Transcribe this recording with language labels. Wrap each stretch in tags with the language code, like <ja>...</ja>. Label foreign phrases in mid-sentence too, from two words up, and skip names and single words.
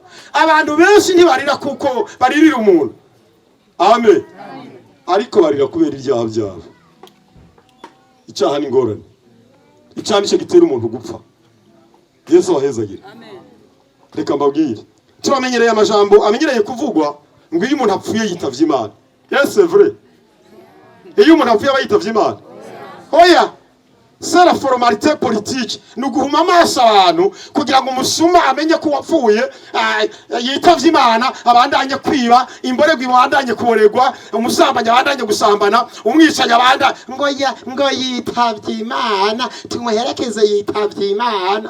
<rn>Abantu benshi ntibarira kuko baririra umuntu. Amen. Ariko barira kubera ibyaha byabo. Icyaha ni ngorane. Icyaha nicyo gitera umuntu gupfa. Yesu abahezagire. Amen. Reka mbabwire, turamenyereye amajambo amenyereye kuvugwa ngo iyo umuntu apfuye yitavye Imana.</rn> <fr>Yes, c'est vrai.</fr> <rn>Iyo umuntu apfuye aba yitavye Imana. Oya,</rn> <fr>c'est la formalité politique.</fr> <rn>Nuguhuma amaso abantu kugira ngo umusuma amenye ko wapfuye yitavye Imana, abandanye kwiba, imborego ibandanye kuboregwa, umusambanya abandanye gusambana, umwicaye abanda ngo yitavye Imana, tumuherekeze yitavye Imana.</rn>